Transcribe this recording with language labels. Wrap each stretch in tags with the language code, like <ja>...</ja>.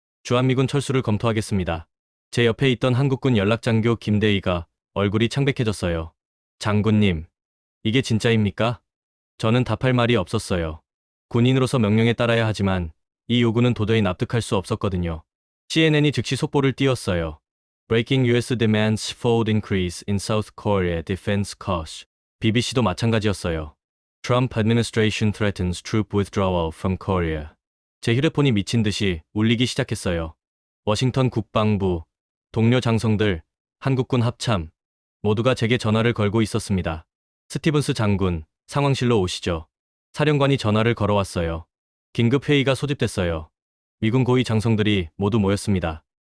<ko>주한미군 철수를 검토하겠습니다. 제 옆에 있던 한국군 연락장교 김대희가 얼굴이 창백해졌어요. 장군님, 이게 진짜입니까? 저는 답할 말이 없었어요. 군인으로서 명령에 따라야 하지만 이 요구는 도저히 납득할 수 없었거든요. CNN이 즉시 속보를 띄웠어요.</ko> <en>Breaking US demands fold increase in South Korea defense costs.</en> <ko>BBC도 마찬가지였어요.</ko> <en>Trump administration threatens troop withdrawal from Korea.</en> <ko>제 휴대폰이 미친 듯이 울리기 시작했어요. 워싱턴 국방부, 동료 장성들, 한국군 합참, 모두가 제게 전화를 걸고 있었습니다. 스티븐스 장군, 상황실로 오시죠. 사령관이 전화를 걸어왔어요. 긴급 회의가 소집됐어요. 미군 고위 장성들이 모두 모였습니다.</ko>